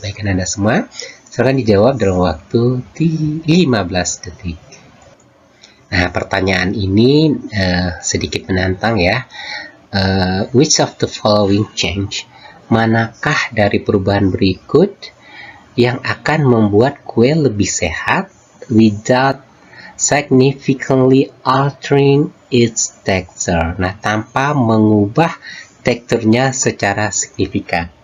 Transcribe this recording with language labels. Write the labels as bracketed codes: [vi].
[id] Baik, Anda semua, silakan dijawab dalam waktu 15 detik. Nah, pertanyaan ini sedikit menantang ya. [en] Which of the following change? [id] Manakah dari perubahan berikut yang akan membuat kue lebih sehat [en] without significantly altering its texture? [id] Nah, tanpa mengubah teksturnya secara signifikan.